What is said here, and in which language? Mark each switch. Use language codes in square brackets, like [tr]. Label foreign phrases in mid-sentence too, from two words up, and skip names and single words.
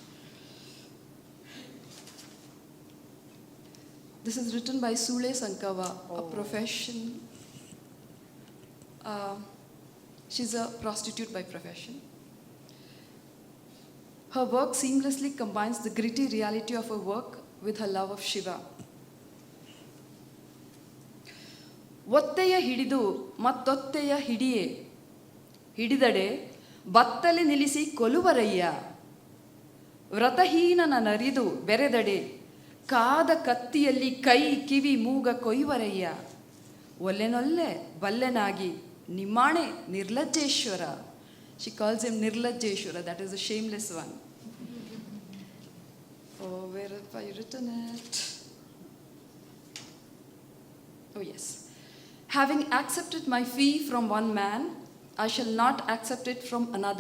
[en] This is written by Sule Sankava, a profession. She's a prostitute by profession. Her work seamlessly combines the gritty reality of her work with her love of Shiva. [kn] ಒತ್ತೆಯ ಹಿಡಿದು ಮತ್ತೊತ್ತೆಯ ಹಿಡಿಯೇ ಹಿಡಿದಡೆ ಬತ್ತಲೆ ನಿಲ್ಲಿಸಿ ಕೊಲುವರಯ್ಯ ವ್ರತಹೀನನ ನರಿದು ಬೆರೆದಡೆ ಕಾದ ಕತ್ತಿಯಲ್ಲಿ ಕೈ ಕಿವಿ ಮೂಗ ಕೊಯ್ವರಯ್ಯ ಒಲ್ಲೆನೊಲ್ಲೆ ಬಲ್ಲೆನಾಗಿ ನಿಮ್ಮಾಣೆ ನಿರ್ಲಜ್ಜೇಶ್ವರ. [en] She calls him Nirlajjeshwara, that is a shameless one. Oh, where have I written it? Oh, yes. Having accepted my fee from one man, I shall not accept it from another.